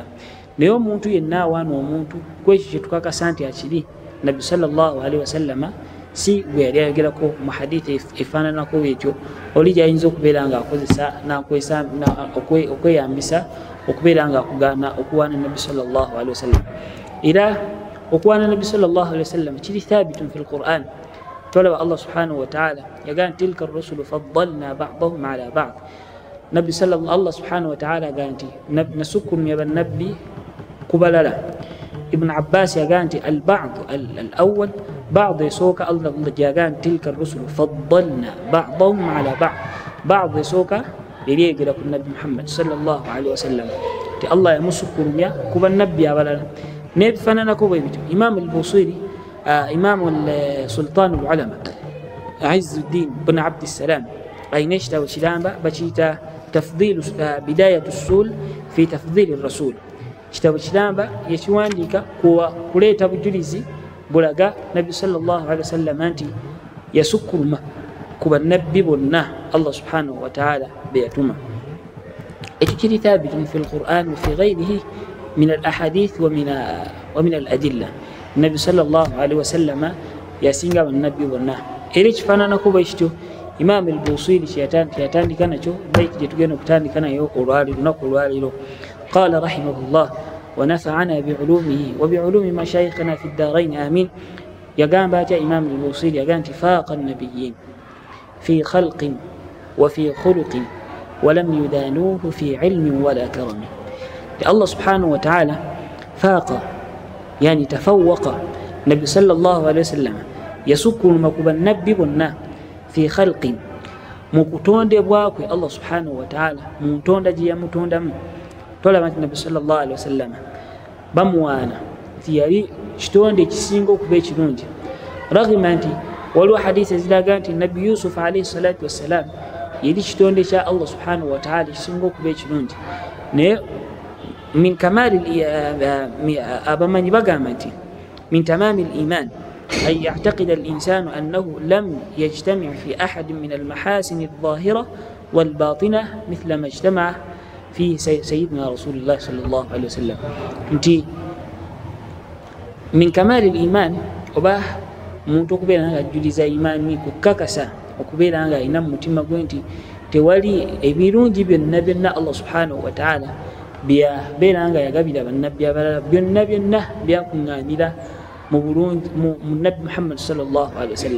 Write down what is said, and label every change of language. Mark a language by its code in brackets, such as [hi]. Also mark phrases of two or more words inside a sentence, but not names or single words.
[lg] Naye omuntu yenna awaana omuntu kwekyo kye tukakasa nti akiri Nabbi [ar] صلى الله عليه وسلم [lg] si gwe yali ayogerako mu hadithi efaananako bwetyo, oli gyayinza okubeera nga akozesa okweyambisa okubeera nga akugaana okuwaana Nabbi [ar] صلى الله عليه وسلم. [lg] Era okuwaana Nabbi [ar] صلى الله عليه وسلم [lg] kiri [ar] ثابت في القرآن. [lg] Tolaba [ar] الله سبحانه وتعالى [lg] yagaa nti [ar] تلك الرسل فضلنا بعضهم على بعض. [lg] Nabbi [ar] صلى الله الله سبحانه وتعالى [lg] yagaa nti nasukkumya bannabbi kubalala. Ibn Abbas yagaa nti [ar] البعض الأول بعض [lg] yasooka Allah yagaa nti [ar] تلك الرسل فضلنا بعضهم على بعض. [lg] Ba'd yasooka yaliegera ku Nabi Muhammad [ar] صلى الله عليه وسلم [lg] ti Allah yamusukkurumya kuba nabbi abalala. nebifaananako bwe bityo. Imam al-Busiri, Imam Sultan al-Ulama Izzuddin bin Abdissalam ayina ekitabo kiramba bakiyita tafdilu bidayatu usul fi tafdili rasul. Kitabo kiramba yekiwandiika kuleeta bujulizi bulaga nabbi [ar] صلى الله عليه وسلم [lg] nti yasukkuluma ku bannabbi bonna [ar] الله سبحانه وتعالى [lg] be yatuma. Ekyo kiri [ar] ثابت في القرآن وفي غيره من الأحاديث ومن الأدلة. [lg] Nabbi [ar] صلى الله عليه وسلم [lg] yasinga bannabbi bonna. Era kifaananako bwe kityo Imam al-Busiri kyeyatandika nakyo baiti gye tugenda okutandika nayo lunaku olwaliro. [ar] قال رحمه الله ونفعنا بعلومه وبعلوم مشايخنا في الدارين آمين. [lg] Yagamba atya Imam al-Busiri yagamba nti [ar] فاق النبيين في خلق وفي خلق ولم يدانوه في علم ولا كرم. الله سبحانه وتعالى فاق يعني تفوق نبي صلى الله عليه وسلم [lg] yasukkuluma ku bannabbi bonna [ar] في خلق [lg] mu kutondebwakwe [ar] الله سبحانه وتعالى [lg] mu ntonda gye yamutondamu. Tolaba nti Nabi [ar] صلى الله عليه وسلم [lg] bamuwaana nti yali kitonde ekisinga okuba ekirungi, raghima nti waliwo hadisi eziraga nti Nabi Yusuf [ar] عليه الصلاة والسلام [lg] yali kitonde kya [ar] الله سبحانه وتعالى [lg] ekisinga okuba ekirungi. [ar] Naye من كمال [lg] abamanyi bagamba nti [ar] من تمام الإيمان أن يعتقد الإنسان أنه لم يجتمع في أحد من المحاسن الظاهرة والباطنة مثل ما اجتمع فيه سيدنا رسول الله صلى الله عليه وسلم. انتي من كمال الإيمان [lg] وباه muntu okubeera nga ajjuliza imaani kukakasa okubeera nga alina mu mutima gwe nti tewali ebirungi byonna byonna [ar] الله سبحانه وتعالى [lg] byabeera nga yagabira bannabbi abalala byonna byonna byakuŋŋaanira mu Nabi Muhammad [ar] صلى الله عليه وسلم.